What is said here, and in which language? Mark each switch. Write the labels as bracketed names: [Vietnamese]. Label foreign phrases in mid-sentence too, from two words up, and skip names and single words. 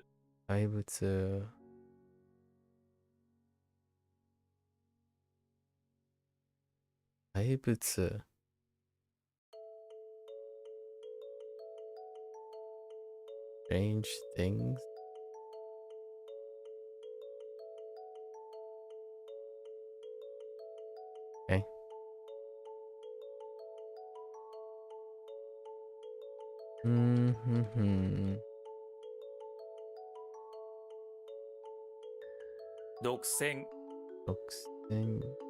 [Japanese] Daibutsu. Daibutsu. [English] Strange things. Okay. Mm-hmm. [Japanese] 独占 [English] Boxing.